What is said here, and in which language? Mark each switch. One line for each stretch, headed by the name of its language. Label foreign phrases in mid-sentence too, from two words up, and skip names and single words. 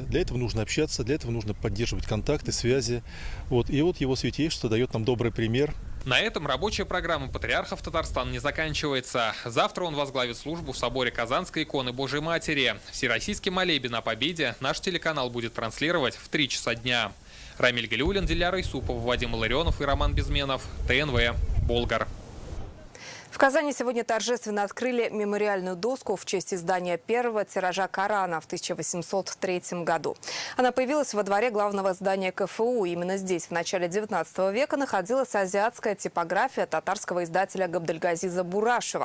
Russian: Для этого нужно общаться, для этого нужно поддерживать контакты, связи. И вот его святейшество дает нам добрый пример. На этом рабочая программа патриарха в Татарстан не заканчивается. Завтра он возглавит службу в соборе Казанской иконы Божьей Матери. Всероссийский молебен о победе наш телеканал будет транслировать в 3 часа дня. Рамиль Галиуллин, Диляра Исупова, Вадим Ларионов и Роман Безменов. ТНВ. Болгар. В Казани сегодня торжественно открыли мемориальную доску в честь издания первого тиража Корана в 1803 году. Она появилась во дворе главного здания КФУ. Именно здесь в начале XIX века находилась азиатская типография татарского издателя Габдельгазиза Бурашева.